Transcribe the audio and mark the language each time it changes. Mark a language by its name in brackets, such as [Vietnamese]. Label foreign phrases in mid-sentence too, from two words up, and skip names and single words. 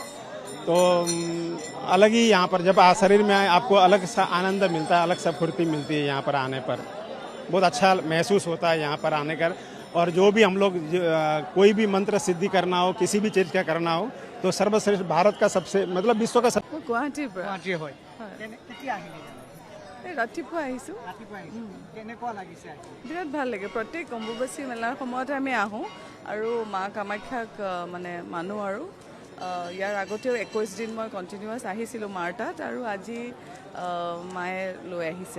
[Hindi] तो अलग ही यहाँ पर जब शरीर में आपको अलग सा आनंद मिलता है, अलग सा फुर्ती मिलती है यहाँ पर आने पर। बहुत अच्छा महसूस होता है यहाँ पर आने कर। और जो भी हम लोग कोई भी मंत्र सिद्धि करना हो, किसी भी चीज़ का करना हो, तो सर्वश्रेष्ठ भारत का सबसे मतलब विश्व का [Assamese] गुवाहाटीৰ পৰা ৰাতিপুৱা আহিছোঁ। কেনেকুৱা লাগিছে? বিৰাট ভাল লাগে। প্ৰত্যেক অম্বুবাচী মেলাৰ সময়তে আমি আহোঁ আৰু মা কামাখ্যাক মানে মানো। আৰু ইয়াৰ আগতেও 21 দিন মই কণ্টিনিউৱাছ আহিছিলোঁ মাৰ তাত, আৰু আজি মায়ে লৈ আহিছে।